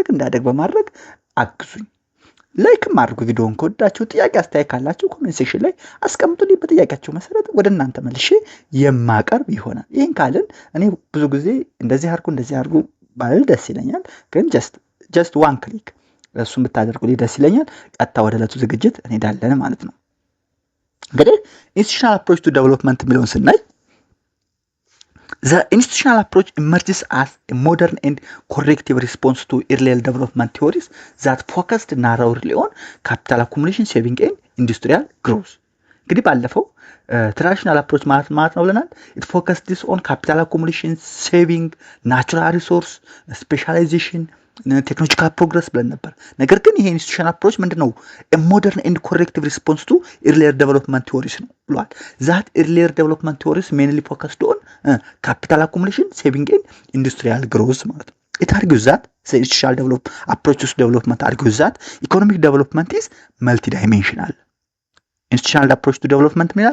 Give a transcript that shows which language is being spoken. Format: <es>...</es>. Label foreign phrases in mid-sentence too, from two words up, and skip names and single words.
<am>እንዳደግ በማድረግ አግዙኝ። ላይክም አድርጉ። ቪዲዮውን ከወዳችሁ ጥያቄ አስተያየት ካላችሁ ኮሜንት ሴክሽን ላይ አስቀምጡልኝ። በጥያቄያችሁ መሰረት ወደ እናንተ መልሼ የማቀርብ ይሆናል። ይህን ካልን እኔ ብዙ ጊዜ እንደዚህ አድርጉ ባል ደስ ይለኛል፣ ግን</am> <en>just one click</en> <am>እሱን ብታደርጉልኝ ደስ ይለኛል። ቀጥታ ወደ ዕለቱ ዝግጅት እንሄዳለን ማለት ነው። እንግዲህ</am> <en>institutional approach to development</en> <am>የሚለውን ስናይ</am> <en>The institutional approach emerges as a modern and corrective response to earlier development theories that focused narrowly on capital accumulation, saving and industrial growth.</en> <am>እንግዲህ ባለፈው</am> <en>traditional approach</en> <am>ማለት ነው ብለናል።</am> <en>it focused this on capital accumulation, saving, natural resource, specialization, technological progress</en> <am>ብለን ነበር። ነገር ግን ይሄ ኢንስቲቱሽናል አፕሮች ምንድነው?</am> <en>modern and corrective response to earlier development theories</en> <am>ነው ብሏል።</am> <en>that earlier development theories mainly focused on capital accumulation, saving and industrial growth</en> <am>ማለት ነው።</am> <en>it argues that the institutional approaches to development argues that economic development is multidimensional. institutional approach to development</en> <am>ምን ይላል?</am>